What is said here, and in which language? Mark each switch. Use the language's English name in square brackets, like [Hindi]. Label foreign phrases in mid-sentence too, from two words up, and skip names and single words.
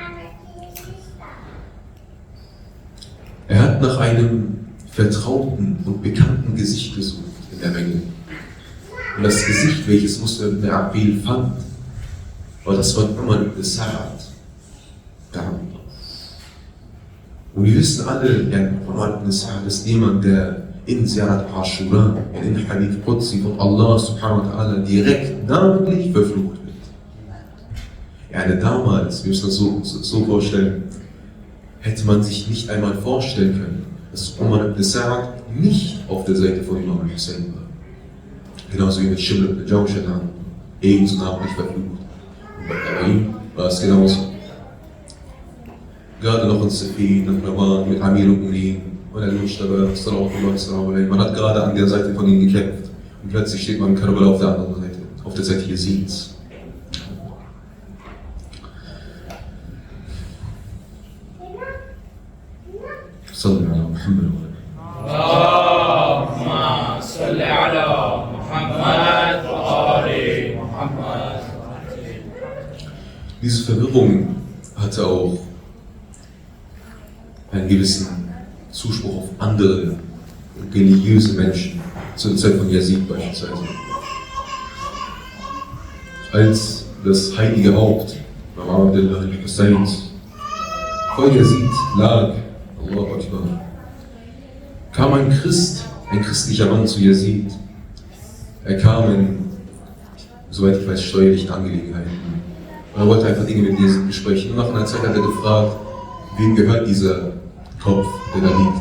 [German] Er hat nach einem vertrauten und bekannten Gesicht gesucht in der Menge. Und das Gesicht, welches Muslim ibn Aqil fand, war das von Umar ibn Sa'ad. Und wir wissen alle, Umar ibn Sa'ad ist jemand, der in Ziyarat Ashura, in Hadith Qudsi von Allah [Arabic] سبحانه وتعالى [German] direkt namentlich verflucht wird. Damals, wir müssen das so vorstellen, hätte man sich nicht einmal vorstellen können, dass Umar ibn Sa'ad nicht auf der Seite von Imam al-Hussein war. Genauso wie mit Shimr ibn Jawshan, ebenso namentlich verflucht. Und bei ihm war es genauso. Gerade noch in Safin, in Raman, mit Amir al-Mu'min und al-Mushtaba, man hat gerade an der Seite von ihm gekämpft. Und plötzlich steht man in Karbala auf der anderen Seite, auf der Seite Yazids. [Arabic] صلى على محمد اللهم صل على محمد وآل محمد. [German] Diese Verwirrung hatte auch einen gewissen Zuspruch auf andere religiöse Menschen, zur Zeit von Yazid beispielsweise. Als das heilige Haupt Abu Abdullah al-Hussein vor Yazid lag, [Arabic] الله أكبر, [German] kam ein christlicher Mann zu Yazid. Er kam soweit ich weiß, steuerlichen Angelegenheiten. Und er wollte einfach Dinge mit Yazid besprechen. Und nach einer Zeit hat er gefragt, wem gehört dieser Kopf, der da liegt.